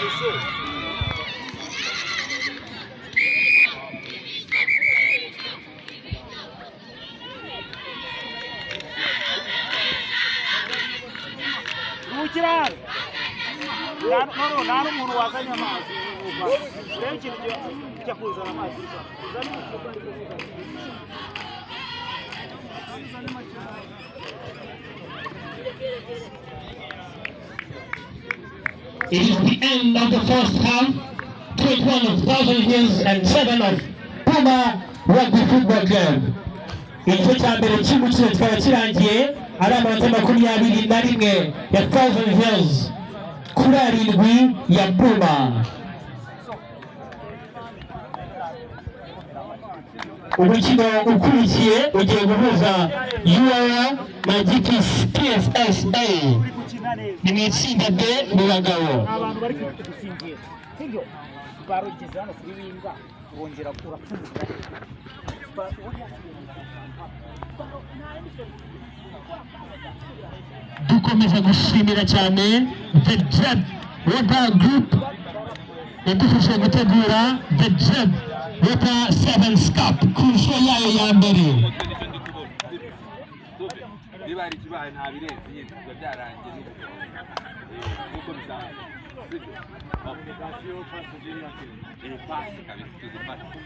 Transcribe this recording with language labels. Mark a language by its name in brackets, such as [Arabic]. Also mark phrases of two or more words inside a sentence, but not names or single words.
[Kinyarwanda] Ruhukira. Nta n'umuntu wazanye amazi. Rero ikintu kijya kuzana amazi. [English] It is the end of the first half. 21 of Thousand Hills and 7 of Puma Rugby Football Club. [Kinyarwanda] Igice cya mbere cy'umukino kikaba kirangiye ari amanota 21 ya Thousand Hills kuri 7 ya Puma. Umukino ukurikiye ugiye guhuza UR na GTS PSSA ni mu itsinda B mu bagabo. Abantu bari gusinzira. Sibyo? Barugeze hano kuri winga bongera kurapfundika. Dukomeza gushimira cyane The Jeb Water Group yadufashe gutegura The Jeb Water Sevens Cup ku nshuro yayo ya mbere. niba hari ikibaye nta birenze biba byarangiye nk'uko bisanzwe application pasi kabisa tuzifata